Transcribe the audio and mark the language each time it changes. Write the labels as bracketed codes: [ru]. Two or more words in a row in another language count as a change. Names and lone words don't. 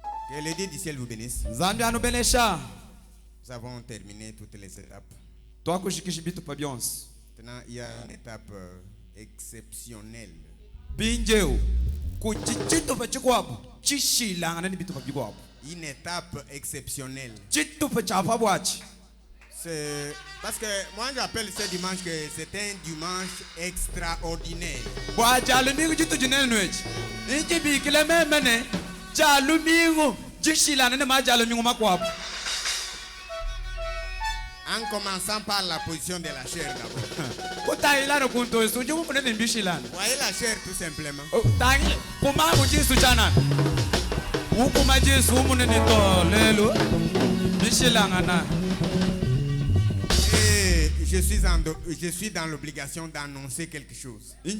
[fr] Que le Dieu du ciel vous bénisse. [lua] Nzambi anubenesha. [fr] Nous avons terminé toutes les étapes. [lua] Twakushikisha bitu pa byonse. [fr] Maintenant, il y a une étape exceptionnelle. [lua] Binjeu kuchichitu pa chikwabo chishilanga ni bitu pa bikwabo. [fr] Une étape exceptionnelle. [lua] Chitu pa chapa bwachi. [fr] C'est parce que moi j'appelle ce dimanche que c'est un dimanche extraordinaire. [lua] Bwacha lumingu chitu jinenwechi. Inji bikile memene cha lumingu chishilanga ni maja lumingu makwabo. [fr] En commençant par la position de la chair d'abord. Voyez la chair tout simplement. Et je suis dans l'obligation d'annoncer quelque chose.